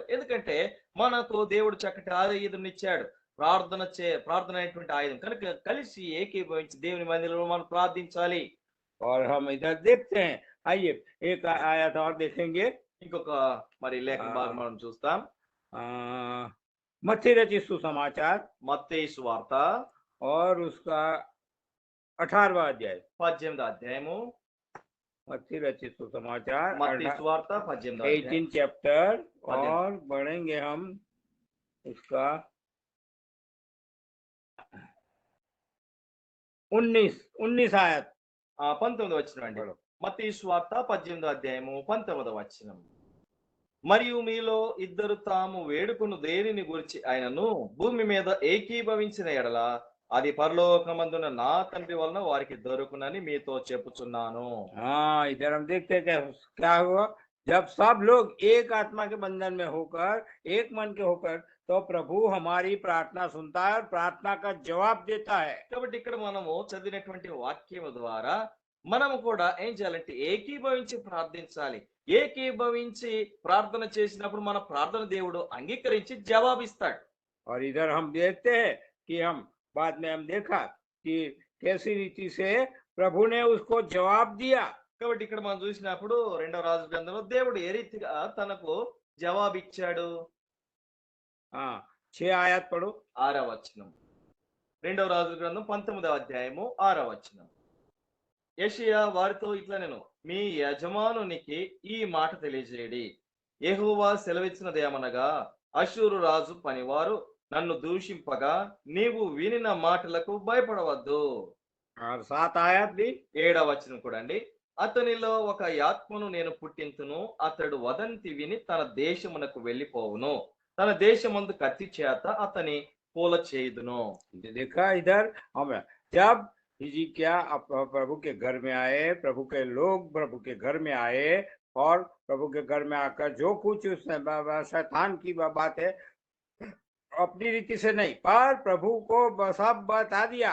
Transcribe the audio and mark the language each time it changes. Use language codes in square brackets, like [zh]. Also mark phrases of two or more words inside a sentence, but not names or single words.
[te] ఎందుకంటే మనకు దేవుడు చక్కటి ఆయుధం ఇచ్చాడు, ప్రార్థన అనేటువంటి ఆయుధం. కనుక కలిసి ఏకీభవించి దేవుని మందిరంలో మనం ప్రార్థించాలి. [hi] और हम इधर देखते हैं, आइए एक आयत और देखेंगे। [te] ఇంకొక మరి లేఖన భాగం మనం చూస్తాం. [hi] मत्ती रचित सुसमाचार, [te] మత్తయి సువార్త [hi] और उसका 18वां अध्याय, [te] 18వ అధ్యాయము. [hi] मत्ती रचित सुसमाचार [te] మత్తయి సువార్త 18వ అధ్యాయం [hi] 18 चैप्टर, और बढ़ेंगे हम उसका 19 आयत। [te] 19వ వచనం అండి. మత్తయి సువార్త 18వ అధ్యాయము 19వ వచనం. మరియు మీలో ఇద్దరు తాము వేడుకును దేనిని గురించి ఆయనను భూమి మీద ఏకీభవించిన ఎడల అది పరలోకమందున నా తండ్రి వలన వారికి దొరుకునని మీతో చెప్పుచున్నాను. [hi] हाँ, इधर हम देखते हैं क्या हुआ, जब सब लोग एक आत्मा के बंधन में होकर, एक मन के होकर, तो प्रभु हमारी प्रार्थना सुनता है और प्रार्थना का जवाब देता है। [te] కాబట్టి ఇక్కడ మనము చదివినటువంటి వాక్యం ద్వారా మనము కూడా ఏం చేయాలంటే ఏకీభవించి ప్రార్థించాలి. ఏకీభవించి ప్రార్థన చేసినప్పుడు మన ప్రార్థన దేవుడు అంగీకరించి జవాబిస్తాడు. [hi] और इधर हम देखते हैं कि हम बाद में हम देखा कि कैसी रीति से प्रभु ने उसको जवाब दिया। [te] కాబట్టి ఇక్కడ మనం చూసినప్పుడు రెండవ రాజు గ్రంథంలో దేవుడు ఏ రీతిగా తనకు జవాబిచ్చాడు. [hi] हाँ, 6 आयत पढ़ो। [te] 6వ వచనం. రెండవ రాజు గ్రంథం 19వ అధ్యాయము 6వ వచనం. యెషయా వారితో ఇట్లా నేను మీ యజమానునికి ఈ మాట తెలియజేయడి. యెహోవా సెలవిచ్చినదేమనగా అష్షూరు రాజు పనివారు నన్ను దూషింపగా నీవు వినిన మాటలకు భయపడవద్దు. [hi] और 7 आयत भी। [te] 7వ వచనం కూడా అండి. అతనిలో ఒక ఆత్మను నేను పుట్టింతును, అతడు వదంతి విని తన దేశమునకు వెళ్ళిపోవును, తన దేశమందు కత్తి చేత అతని పూల చేయుదును. [hi] देखा इधर हम जब हिजकिय्याह प्रभु के घर में आए, प्रभु के लोग प्रभु के घर में आए और प्रभु के घर में आकर जो कुछ उसने शैतान की बात है अपनी रीति से नहीं, पर प्रभु को सब बता दिया।